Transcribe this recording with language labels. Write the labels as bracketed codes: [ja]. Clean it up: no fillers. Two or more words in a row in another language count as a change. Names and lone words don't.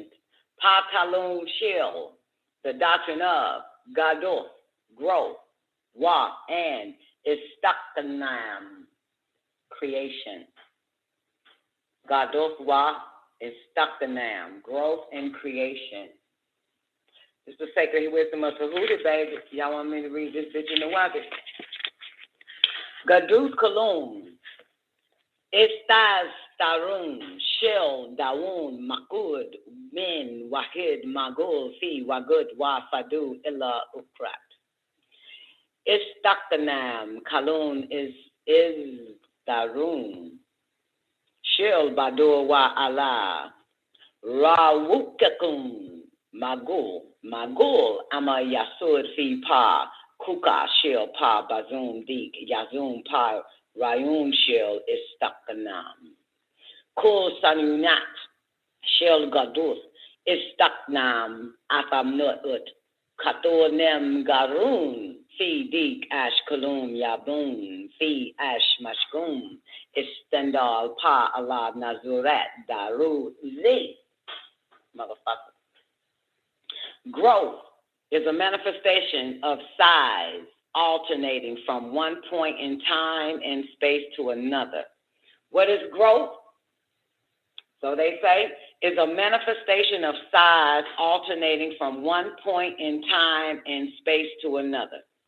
[en] Pa talum, shil, the doctrine of gadus, growth, wa, and istakanam, creation. Gadus wa istakanam, growth and creation. It's the sacred wisdom of Tehuti, baby. Y'all want me to read this bitch in the water? Gadus kolum, estas tarun, shel, daun, makud, min, wahid, magul, fi, wagud, wa, fadu, illa, ukrat. Istakanam, kalun, is darun. Shil, badur, wa, Allah. Rawukakum, magul, ama yasud, fi, pa. Kuka shil pa bazum dik yazum pa rayun shil istakanam. Kul sanunat shil gadus istaknam afamnut ut katonem garun fi dik ash kulum yabun fi ash mashkum istendal pa alab nazurat daru zi. Motherfucker. Growth is a manifestation of size alternating from one point in time and space to another. What is growth? So they say is a manifestation of size alternating from one point in time and space to another.